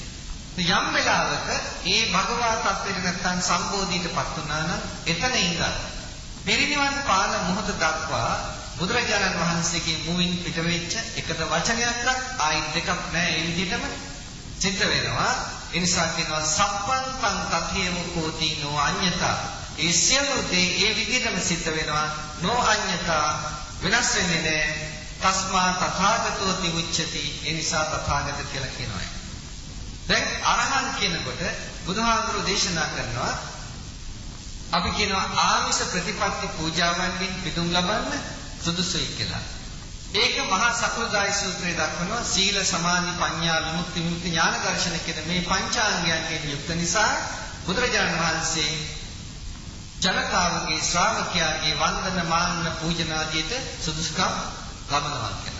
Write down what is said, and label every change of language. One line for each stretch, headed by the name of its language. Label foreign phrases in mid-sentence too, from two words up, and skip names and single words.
Sinhala: යම් වෙලාවක ඒ භගවා තත්ත්වයට නැත්තම් සම්බෝධියටපත් වුණා නම් එතන ඉඳලා පිරිනිවන් පාන මොහොත දක්වා බුදුරජාණන් වහන්සේගේ මුවින් පිට වෙච්ච එකද වචනයක්වත් ආයි දෙකක් නැහැ. ඒ විදිහටම සිද්ධ වෙනවා. ඒ නිසා කියනවා
Pali: සම්පන්තං තතියම කෝති නෝ අඤ්ඤතා.
Sinhala: ඒ සියලු දේ ඒ විදිහටම සිද්ධ වෙනවා.
Pali: නෝ අඤ්ඤතා
Sinhala: වෙනස් වෙන්නේ නැහැ.
Pali: තස්මා තථාගතෝ තිඋච්චති.
Sinhala: ඒ නිසා තථාගත කියලා කියනවා. දැන් අරහන් කියනකොට බුදුහාමුදුරුවෝ දේශනා කරනවා අපි කියනවා ආමිෂ ප්‍රතිපත්ති පූජාවන්ගෙන් පිටුම් ලබන්න සුදුසුයි කියලා. ඒක මහා සකුදායි සූත්‍රයේ දක්වනවා සීල සමාධි ප්‍රඥා විමුක්ති ඥාන දර්ශන කියන මේ පංචාංගයන්ගෙන් යුක්ත නිසා බුදුරජාණන් වහන්සේ ජනතාවගේ ශ්‍රාවකයාගේ වන්දන මාන පූජන ආදියට සුදුසුකම් ලබනවා කියලා.